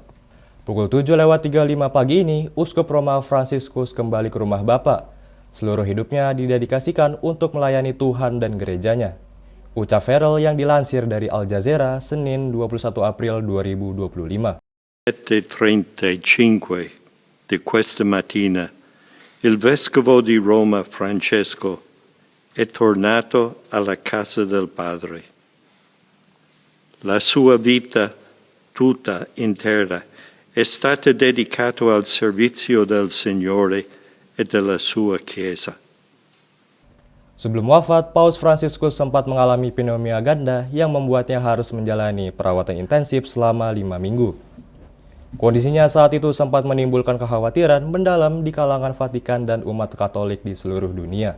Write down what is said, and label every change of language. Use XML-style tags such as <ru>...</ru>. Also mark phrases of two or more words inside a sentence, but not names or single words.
<id>Pukul 7:35 pagi ini, Uskup Roma Fransiskus kembali ke rumah Bapa. Seluruh hidupnya didedikasikan untuk melayani Tuhan dan gerejanya. Ucap Farrell yang dilansir dari Al Jazeera, Senin 21 April 2025.</id> <it>7:35 di questa mattina, il Vescovo di Roma Francesco è tornato alla casa del Padre. La sua vita tutta intera è stata dedicata al servizio del Signore e della sua Chiesa.</it> <id>Sebelum wafat, Paus Fransiskus sempat mengalami pneumonia ganda yang membuatnya harus menjalani perawatan intensif selama 5 minggu. Kondisinya saat itu sempat menimbulkan kekhawatiran mendalam di kalangan Vatikan dan umat Katolik di seluruh dunia.</id>